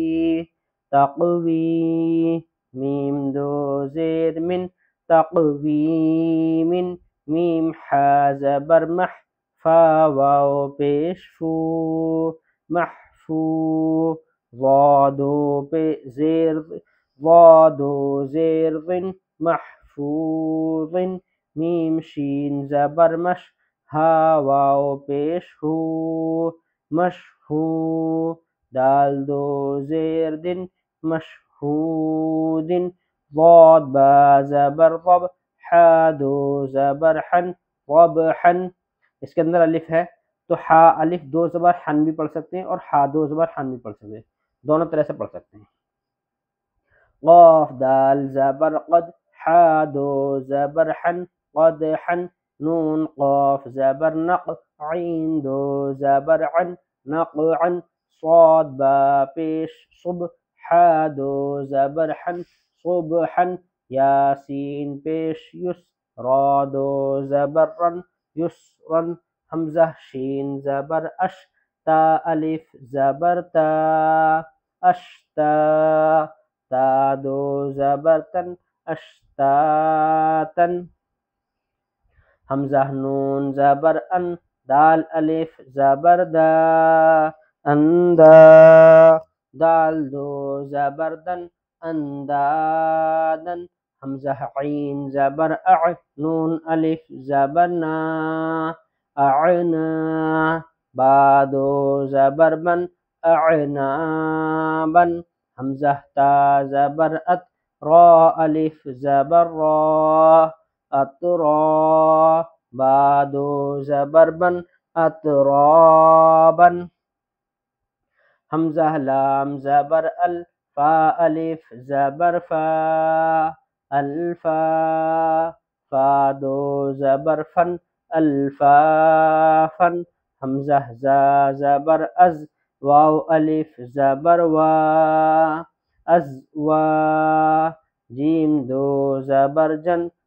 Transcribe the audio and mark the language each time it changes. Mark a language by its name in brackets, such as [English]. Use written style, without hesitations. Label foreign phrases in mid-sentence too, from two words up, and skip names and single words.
[Urdu] تقوی میم دو زیر من تقویم میم حا زبر مح فا واو پیش فو محفو ضادو زیر ضن محفوظ میم شین زبر مش ہا واو پیش ہو مشہو دال دو زیر دن مشہود ضاد با زبر ضب حا دو زبر حن ضبحن اس کے اندر الف ہے تو حا الف دو زبر حن بھی پڑھ سکتے ہیں اور حا دو زبر حن بھی پڑھ سکتے ہیں، دونوں طرح سے پڑھ سکتے ہیں۔ قاف دال زبر قد حا دو زبر حن قدحن نون قاف زبر نق عین دو زبر عن نقعن صاد با پیش صب حا دو زبر حن صبحن یاسین پیش یس را دو زبر رن یسرن حمزہ شین زبر اش تا الف زبر تا اشتا تا دو زبر تن اشتاتن حمزہ نون زبر ان دال الف زبر دا اندا دال دو زبر دن اندادن حمزہ عین زبر اع نون الف زبر نا اعنا با دو زبر بن اعنابن حمزہ تا زبر ات را الف زبر را اترا با دو زبر بن اترابن حمزہ لام زبر ال فا الف زبر فا الفا فا دو زبر فن الفافن حمزہ زا زبر از واو الف زبر وا ازوا جیم دو زبر جن